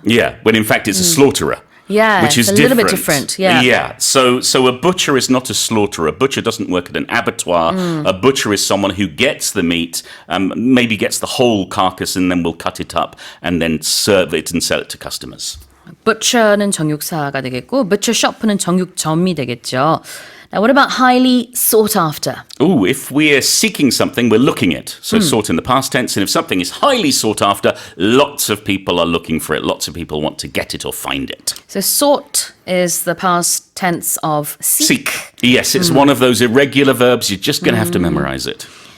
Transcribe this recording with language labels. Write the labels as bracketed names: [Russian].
[English] Yeah, when in fact it's a slaughterer. yeah, Which it's is a little bit different. Yeah. Yeah. So a butcher is not a slaughterer. A butcher doesn't work at an abattoir. A butcher is someone who gets the meat, maybe gets the whole carcass, and then will cut it up and then serve it and sell it to customers. [Korean] Butcher는 정육사가 되겠고, butcher shop는 정육점이 되겠죠. [English] Now, what about highly sought after? Ooh, if we're seeking something, we're looking it. So sought in the past tense, and if something is highly sought after, lots of people are looking for it. Lots of people want to get it or find it. So sought is the past tense of seek. Yes, it's one of those irregular verbs. You're just going to have to memorize it.